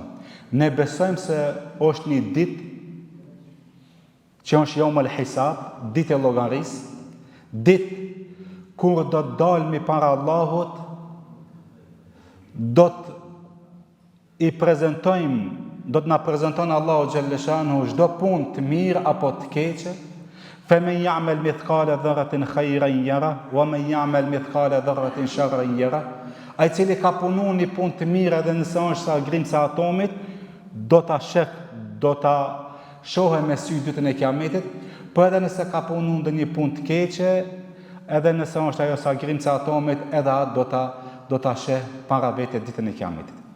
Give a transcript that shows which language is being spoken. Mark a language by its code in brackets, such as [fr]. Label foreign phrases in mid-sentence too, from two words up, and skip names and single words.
[sq] Ne besojmë se është një ditë që është [ar] يوم الحساب, [sq] ditë e llogarisë, ditë kur do të dalmi para Allahut, do të i prezantojmë, do të na prezanton Allahu [ar] جل شأنه [sq] çdo punë të mirë apo të keqe. [ar] فَمَنْ يَعْمَلْ مِثْقَالَ ذَرَّةٍ خَيْرًا يَرَهُ وَمَنْ يَعْمَلْ مِثْقَالَ ذَرَّةٍ شَرًّا يَرَهُ. [sq] Ai cili ka punu një punë të mirë edhe nëse është sa grimca atomit, do ta shef, do ta shohë me sy ditën e Kiametit, por edhe nëse ka punu ndonjë punë të keqe, edhe nëse është ajo sa grimca atomit, edhe atë do ta sheh para vetë ditën e Kiametit.